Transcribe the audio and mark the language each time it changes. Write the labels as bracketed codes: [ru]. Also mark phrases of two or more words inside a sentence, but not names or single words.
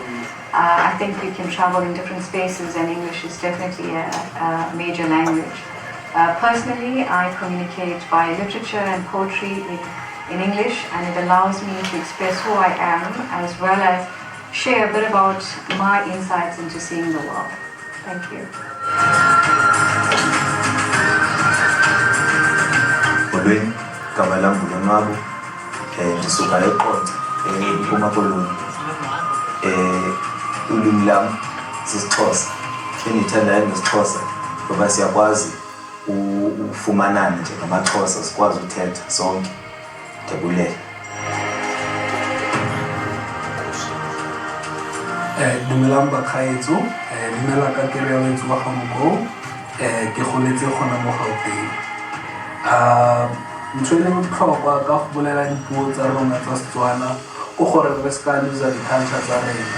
[en] I think we can travel in different spaces, and English is definitely a major language. Personally, I communicate by literature and poetry in English, and it allows me to express who I am as well as share a bit about my insights into seeing the world. Thank you. [xh] Molweni, igama lam nguLonwabo, ndisuka eQonce, eMpuma Koloni. Ulwimi lam sisiXhosa, endiyithandayo ngesiXhosa ngoba siyakwazi ufumanana njengamaXhosa, sikwazi uthetha sonke. Ndiyabulela. [tn] Dumelang bakgaetso, leina la ka ke Reabetswe Gamogo, ke goletse gona mo Gauteng. Ntho e leng botlhokwa ka go bolela dipuo tsa rona tsa Setswana ke gore re ska loser di-culture tsa rena.